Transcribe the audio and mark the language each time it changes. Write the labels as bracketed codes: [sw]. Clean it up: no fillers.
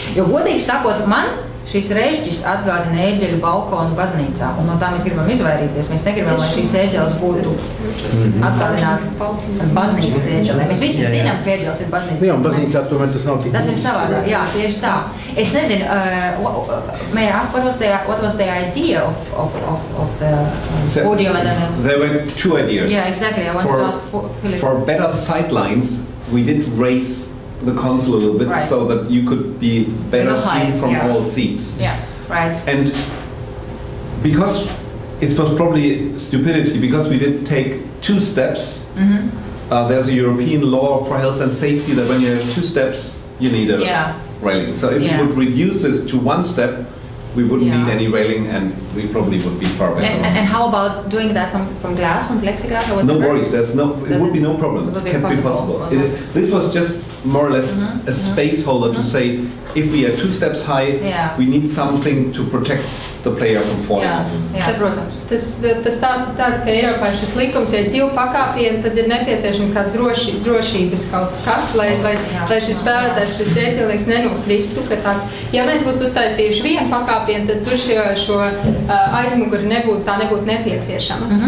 [lv] Jo, godīgi sakot, man šis režģis atgādina ērģeļu balkonu baznīcā, un no tā mēs gribam izvairīties. Mēs negribam, lai šīs ērģeles būtu atgādināti baznīcas ērģelēm. Mēs visi zinām, ka ērģeles ir baznīcas. Jā, un baznīcā tomēr tas nav tik. Tas ir savādāk, jā, tieši tā. Es nezinu, [en] may I ask what was the idea of the podium and There were two ideas. Yeah, exactly. I wanted to ask Philip. For better sight lines, we did raise the console a little bit, right, so that you could be better seen from all seats. Yeah, right. And because it was probably stupidity, because we did take 2 steps, there's a European law for health and safety that when you have 2 steps, you need a railing. So if you would reduce this to 1 step, we wouldn't need any railing, and we probably would be far better. And how about doing that from glass, from plexiglass, or whatever? No worries. It would be no problem. It can be possible. This was just more or less a space holder to say, if we are 2 steps high, we need something to protect the player from falling off. [lv] Tas stāsts ir tāds, ka Eiropā šis likums, ja ir 2 pakāpieni, tad ir nepieciešama kāda drošības kaut kas, lai šis spēlētājs, šis ērģelnieks nenokristu, ka tāds, ja mēs būtu uztaisījuši 1 pakāpienu, tad tur šo aizmuguri nebūtu nepieciešama.